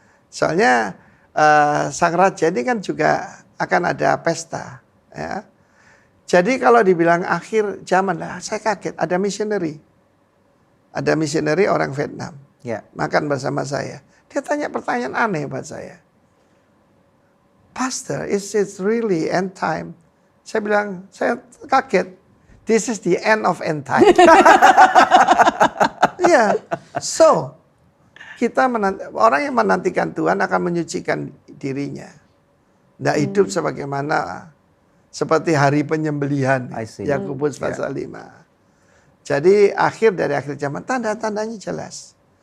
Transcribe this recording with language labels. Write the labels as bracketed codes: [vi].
[id] Soalnya sang raja ini kan juga akan ada pesta. Ya. Jadi kalau dibilang akhir zaman, lah saya kaget ada missionary. Ada missionary orang Vietnam. Ya. Makan bersama saya. Dia tanya pertanyaan aneh buat saya. [en] Pastor, is it really end time? [id] Saya bilang, saya kaget. [en] This is the end of end time. [id] Iya. So, orang yang menantikan Tuhan akan menyucikan dirinya. Tidak hidup sebagaimana seperti hari penyembelihan. Yakobus pasal 5. Jadi akhir dari akhir zaman, tanda-tandanya jelas.